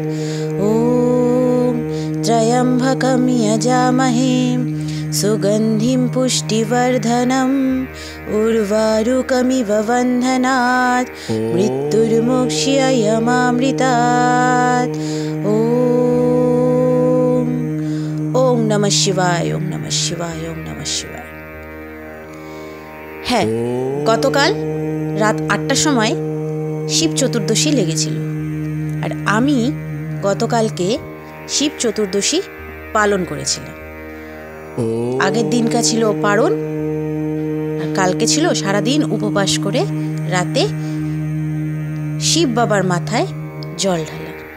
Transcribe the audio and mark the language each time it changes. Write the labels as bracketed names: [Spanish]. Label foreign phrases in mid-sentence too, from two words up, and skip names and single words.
[Sanskrit] ॐ त्र्यम्बकं यजामहे सुगन्धिं पुष्टिवर्धनम् उर्वारुकमिव बन्धनात् मृत्युर्मोक्ष्ययमामृतात्। ओम नमः शिवाय, ओम नमः शिवाय, ओम नमः शिवाय। [Bangla] হ্যাঁ, গতকাল রাত ৮টার সময় শিব চতুর্দশী লেগেছিল, আর আমি গতকালকে শিব চতুর্দশী পালন করেছিলাম। আগের দিনটা ছিল পারণ, আর কালকে ছিল সারাদিন উপবাস করে রাতে শিব বাবার মাথায় জল ঢালা।